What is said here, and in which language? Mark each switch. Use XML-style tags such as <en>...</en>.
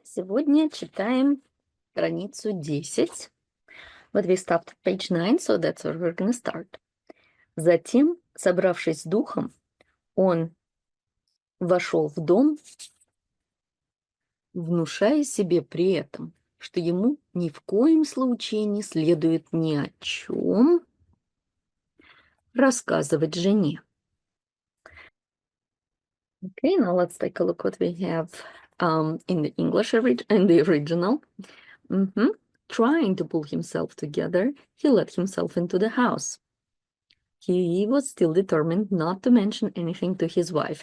<ru>Сегодня читаем страницу 10.</ru> <en>But we stopped at page 9, so that's where we're gonna start.</en> <ru>Затем, собравшись с духом, он вошел в дом, внушая себе при этом, что ему ни в коем случае не следует ни о чем рассказывать жене.</ru> <en>Okay, now let's take a look what we have in the English in the original. Trying to pull himself together, he let himself into the house. He was still determined not to mention anything to his wife.</en>